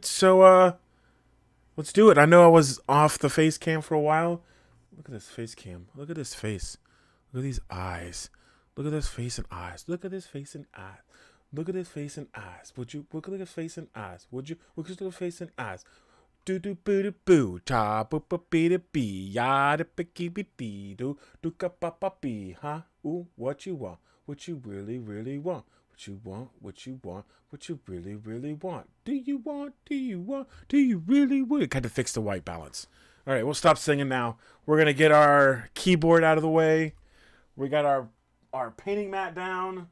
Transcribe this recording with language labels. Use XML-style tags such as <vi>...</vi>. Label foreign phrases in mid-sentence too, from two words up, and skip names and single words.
<en>So let's do it. I know I was off the face cam for a while. Look at this face cam. Look at this face. Look at these eyes. Look at this face and eyes. Look at this face and eyes. Look at his face and eyes. Would you look at his face and eyes? Would you look at his face and eyes? Do do boo do boo cha boo boo bee da bee ya da bee bee dee do do ka pa pa bee huh? Ooh, what you want? What you really really want? What you want? What you want? What you really really want? Do you want? Do you want? Do you really want? Kind of fix the white balance. All right, we'll stop singing now. We're gonna get our keyboard out of the way. We got our painting mat down.</en>